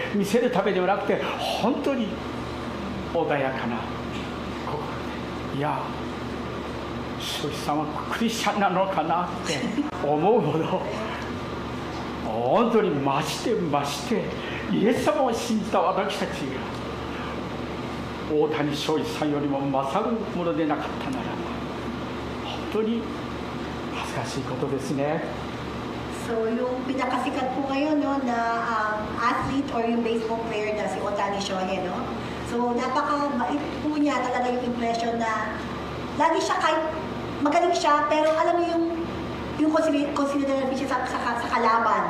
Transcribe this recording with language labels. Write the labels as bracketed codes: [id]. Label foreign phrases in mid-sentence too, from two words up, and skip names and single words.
[ja] 見せるためではなくて本当に穏やかな心で、いや翔平さんはクリスチャンなのかなって思うほど本当に増してイエス様を信じた私たちが大谷翔平さんよりも勝るものでなかったならば本当に恥ずかしいことですね。 [tl] So yung pinakasikat po ngayon no, na athlete or yung [en] baseball player [tl] na si Ohtani Shohei, no? So napaka-bait po niya talaga yung impression na lagi siya kahit magaling siya pero alam mo yung considered siya sa kalaban.